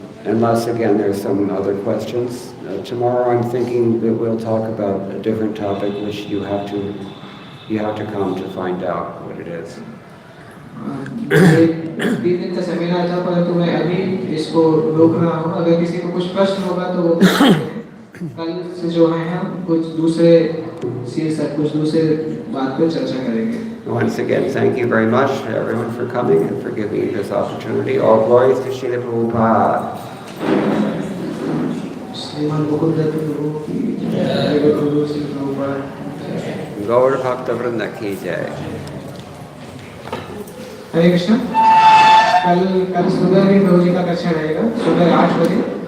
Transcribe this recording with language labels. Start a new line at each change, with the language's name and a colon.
English: Unless again there's some other questions. Tomorrow I'm thinking that we'll talk about a different topic which you have to come to find out what it is.
Hindi: 3 दिन का seminar था, परंतु मैं अभी इसको रोक रहा हूँ। अगर किसी को कुछ प्रश्न होगा तो वो कल से जो है हम कुछ दूसरे बात पर चर्चा करेंगे।
English: Once again, thank you very much to everyone for coming and for giving me this opportunity. All glories to Srila Prabhupada.
Hindi: श्रीमान मुकुंद प्रभु की जय, गुरु श्री प्रभुपाद गौर भक्त वृंद की जय। हरे कृष्ण। कल सुबह भी प्रभु जी का कक्षा रहेगा, सुबह 8 बजे